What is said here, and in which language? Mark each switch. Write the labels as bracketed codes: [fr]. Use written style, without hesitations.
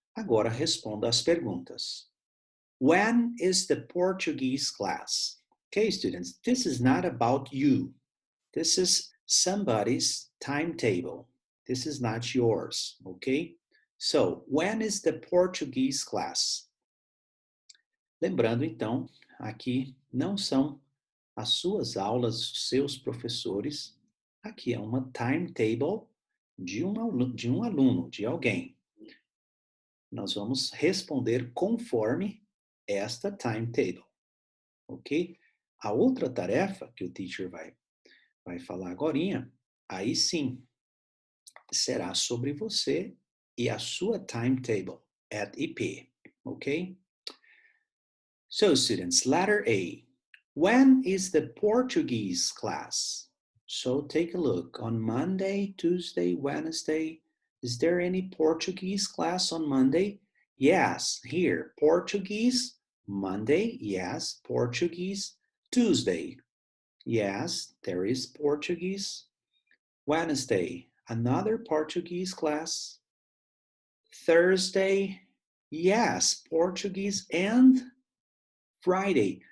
[pt] Agora responda as perguntas. [en] When is the Portuguese class? Okay, students, this is not about you. This is somebody's timetable. This is not yours, okay? So, when is the Portuguese class? [pt] Lembrando, então, aqui não são as suas aulas, os seus professores. Aqui é uma timetable de um aluno, de alguém. Nós vamos responder conforme esta timetable, ok? A outra tarefa que o teacher vai falar agorinha, aí sim, será sobre você e a sua timetable at EP, ok? [en] So students, letter A. When is the Portuguese class? So take a look. On Monday, Tuesday, Wednesday, is there any Portuguese class on Monday? Yes, here, Portuguese, Monday, yes, Portuguese, Tuesday, yes, there is Portuguese, Wednesday, another Portuguese class, Thursday, yes, Portuguese, and Friday.